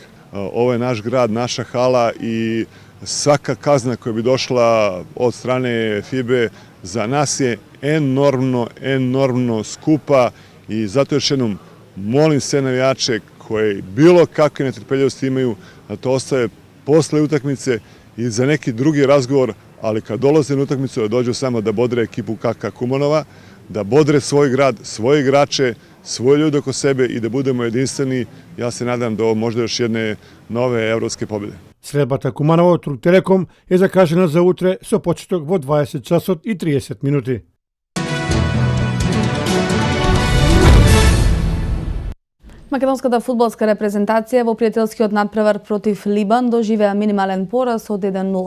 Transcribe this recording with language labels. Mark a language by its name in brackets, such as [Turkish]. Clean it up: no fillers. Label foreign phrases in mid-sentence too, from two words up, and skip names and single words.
[Serbian] Ovo je naš grad, naša hala i svaka kazna koja bi došla od strane FIBE za nas je enormno skupa i zato još jednom molim sve navijače koji bilo kakve netrpeljivosti imaju da to ostave posle utakmice i za neki drugi razgovor, ali kad dolaze na utakmicu da dođu samo da bodre ekipu KK Kumanova, da bodre svoj grad, svoje igrače, svoje ljude oko sebe i da budemo jedinstveni. Ja se nadam do možda još jedne nove evropske pobjede. [Macedonian] Средбата Куманово Турк Телеком е закажена за утре со почеток во 20 часот и 30 минути. Македонската фудбалска репрезентација во пријателскиот надпревар против Либан доживеа минимален пораз од 1-0.